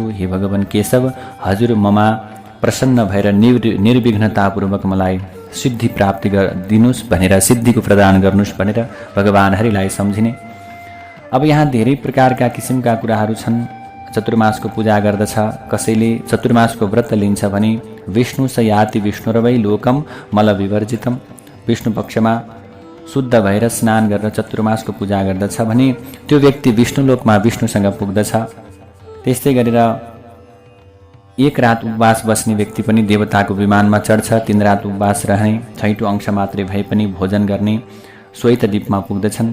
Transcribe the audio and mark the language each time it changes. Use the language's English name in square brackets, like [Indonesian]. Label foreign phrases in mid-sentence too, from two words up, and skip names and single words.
[Nepali] हे भगवान केशव, हजुर ममा प्रसन्न भएर निर्विघ्नतापूर्वक मलाई सिद्धि प्राप्ति दिनुस् भनेर, सिद्धिको प्रदान गर्नुस् भनेर भगवान हरिलाई सम्झिने। अब यहाँ धेरै प्रकारका किसिमका कुराहरू छन्। चतुर्मासको पूजा गर्दछ। कसैले चतुर्मासको व्रत लिन्छ भने [Sanskrit] विष्णु स याति विष्णुरवै लोकम मल विवर्जितम। [Nepali] विष्णु पक्षमा शुद्ध भएर स्नान गरेर चतुर्मासको पूजा गर्दछ भने त्यो व्यक्ति विष्णुलोकमा विष्णुसँग पुग्दछ। त्यस्तै गरेर 1 रात उपवास बस्ने व्यक्ति पनि देवताको विमानमा चढ्छ। 3 रात उपवास रहने, छैटौं अंश मात्रै भए पनि भोजन गर्ने श्वेतद्वीपमा पुग्दछन्।